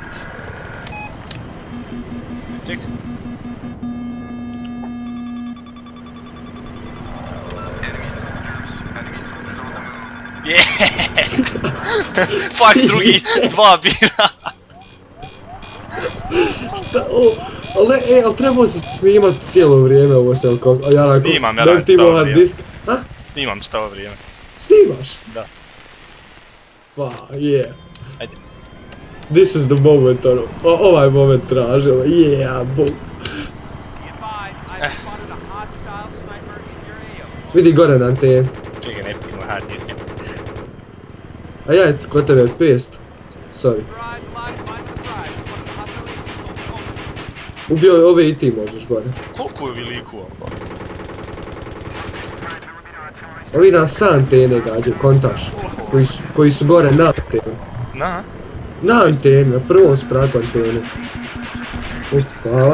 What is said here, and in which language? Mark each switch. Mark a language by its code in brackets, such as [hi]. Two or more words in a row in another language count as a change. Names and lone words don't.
[hr] Ček. Fuck, drugi, 2 bira. Ali trebao si snimat cijelo vrijeme ovo s helikopterom. Snimam ja radit čitavo vrijeme. Disk. A? Snimam čitavo vrijeme. Snimaš? Da. Pa, yeah. Ajde. [en] This is the moment, [hr] ono. Ovaj moment tražila, [en] yeah, boom. Be advised, I've spotted a hostile sniper in your AO. [hr] Vidi gore na antenu. Čekaj, ne piti moj hard disk. A ja, kod tebe je 500. Sorry. [en] Your eyes alive, mind the prize. One of the hostile agents over. [hr] Ubio ove i ti možeš gore. Koliko je veliku ovo? Ovi nas sa antene gađaju, kontaš. Koji su gore na antenu. Na? Na antenu, na prvom spratu antene. Hvala.